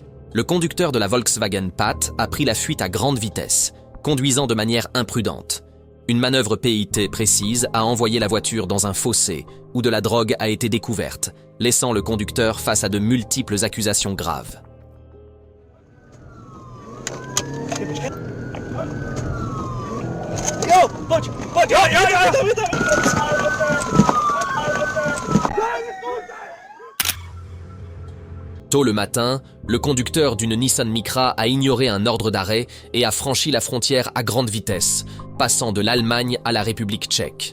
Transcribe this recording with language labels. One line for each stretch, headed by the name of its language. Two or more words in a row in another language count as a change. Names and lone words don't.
French: Le conducteur de la Volkswagen Pat a pris la fuite à grande vitesse, conduisant de manière imprudente. Une manœuvre PIT précise a envoyé la voiture dans un fossé où de la drogue a été découverte, laissant le conducteur face à de multiples accusations graves.
Czech: Jo, pojď, pojď, jo.
French: Tôt le matin, le conducteur d'une Nissan Micra a ignoré un ordre d'arrêt et a franchi la frontière à grande vitesse, passant de l'Allemagne à la République tchèque.